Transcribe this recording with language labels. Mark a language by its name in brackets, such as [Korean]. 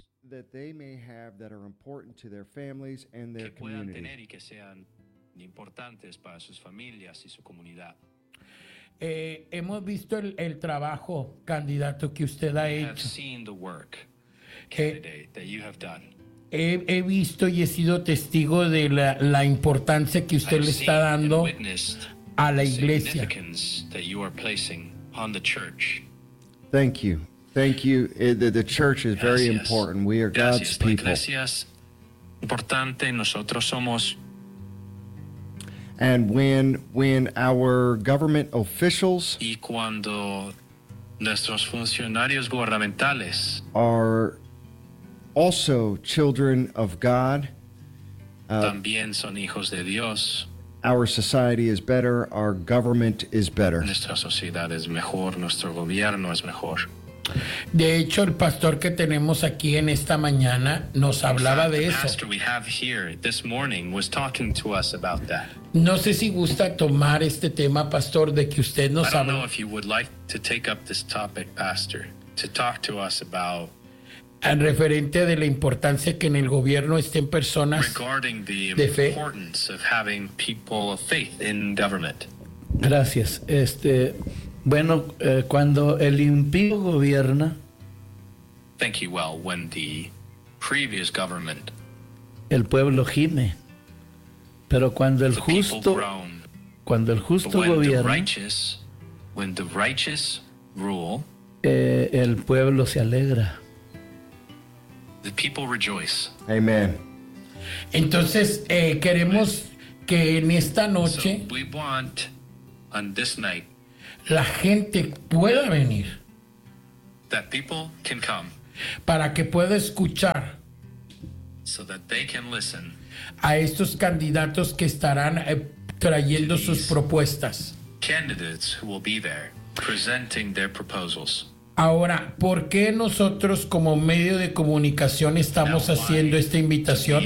[English] That they may have that are important to their families and their [Spanish] Que puedan tener y que sean importantes para sus familias y su comunidad. Hemos visto el trabajo, candidato, que usted ha hecho. [English] We have seen the work, candidate, that you have done. [Spanish] He visto y he sido testigo de la importancia que usted le está dando a la iglesia. [English] That you are placing on the church. Thank you. Thank you. The church is very [Spanish] Gracias. [English] Important. We are God's People. [Spanish] Gracias. Importante. Nosotros somos. [English] And when our government officials [Spanish] y cuando nuestros funcionarios gubernamentales [English] are also children of God, [Spanish] también son hijos de Dios, [English] our society is better, our government is better. [Spanish] Nuestra sociedad es mejor, nuestro gobierno es mejor. De hecho, el pastor que tenemos aquí en esta mañana nos hablaba de eso. [English] The pastor we have here this morning was talking to us about that. [Spanish] No sé si gusta tomar este tema, pastor, de que usted nos habla. [English] I don't know if you would like to take up this topic, pastor, to talk to us about. [Spanish] En referente de la importancia que en el gobierno estén personas de fe. [English] Importance of having people of faith in government. [Spanish] Gracias. Bueno, cuando el impío gobierna. [English] Thank you. Well, when the previous government. [Spanish] El pueblo gime. Pero cuando el justo. [English] Groan, [Spanish] cuando el justo gobierna. [English] When the righteous rule. [Spanish] El pueblo se alegra. [English] The people rejoice. Amen. [Spanish] Entonces, queremos que en esta noche. [English] So we want on this night. [Spanish] La gente pueda venir. [English] That people can come. [Spanish] Para que pueda escuchar. [English] So that they can listen. [Spanish] A estos candidatos que estarán trayendo sus propuestas. [English] Candidates who will be there presenting their proposals. [Spanish] Ahora, ¿por qué nosotros como medio de comunicación estamos haciendo esta invitación?